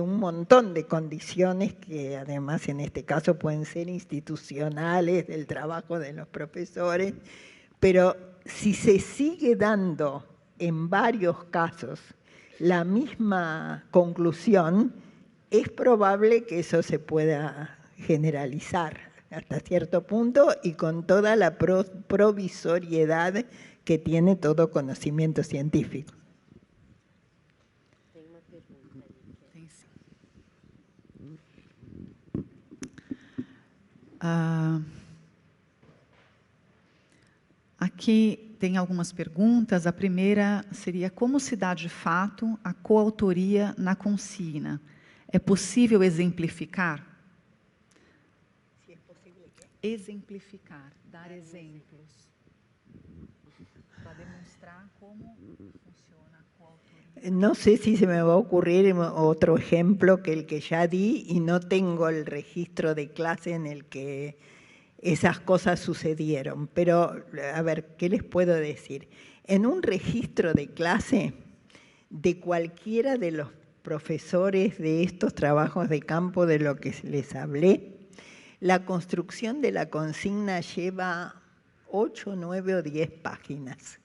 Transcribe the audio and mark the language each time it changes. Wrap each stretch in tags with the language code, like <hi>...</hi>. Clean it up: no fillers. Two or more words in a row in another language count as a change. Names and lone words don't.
<es>un montón de condiciones que además en este caso pueden ser institucionales, del trabajo de los profesores, pero si se sigue dando en varios casos la misma conclusión, es probable que eso se pueda generalizar hasta cierto punto y con toda la provisoriedad que tiene todo conocimiento científico.</es> <pt>Aqui tem algumas perguntas. A primeira seria: como se dá de fato a coautoria na consigna? É possível exemplificar?</pt> <es>Si es posible que...</es> <pt>Exemplificar, dar exemplos, para demonstrar como funciona a coautoria.</pt> <es>No sé si se me va a ocurrir otro ejemplo que el que ya di y no tengo el registro de clase en el que esas cosas sucedieron. Pero, a ver, ¿qué les puedo decir? En un registro de clase de cualquiera de los profesores de estos trabajos de campo de lo que les hablé, la construcción de la consigna lleva 8, 9 o 10 páginas.</es>